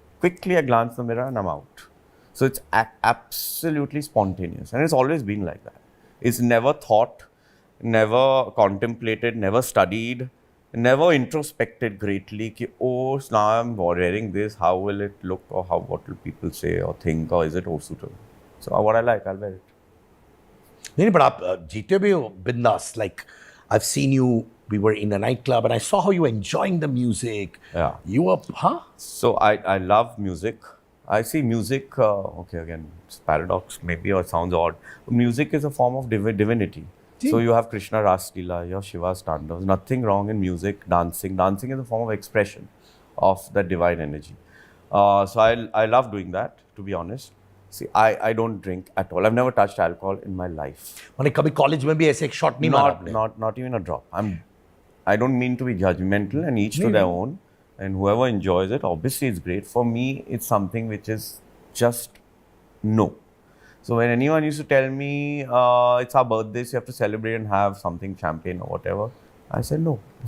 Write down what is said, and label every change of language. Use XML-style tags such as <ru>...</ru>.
<en>Quickly, I glance in the mirror and I'm out. So it's absolutely spontaneous, and it's always been like that. It's never thought, never contemplated, never studied, never introspected greatly. Ki, oh, now I'm wearing this. How will it look, or what will people say or think, or is it suitable? So what I like, I'll wear it.</en> <hi>नहीं,</hi> <en>but</en> <hi>आप जीते भी हो बिंदास.</hi> <en>Like I've seen you. We were in a nightclub, and I saw how you were enjoying the music. Yeah. You were, huh? So I love music. I see music, okay, again, it's paradox maybe, or it sounds odd. Music is a form of divinity. So you have Krishna Ras Leela, you have Shiva's Tandavas. Nothing wrong in music, dancing. Dancing is a form of expression of that divine energy. So I love doing that, to be honest. See, I don't drink at all. I've never touched alcohol in my life.</en> <hi>मैंने कभी college में भी ऐसे एक shot नहीं मारा आपने?</hi> <en>Not even a drop. I don't mean to be judgmental, and each to their own. And whoever enjoys it, obviously it's great. For me, it's something which is just no. So when anyone used to tell me, it's our birthdays, you have to celebrate and have something, champagne or whatever, I said no.</en>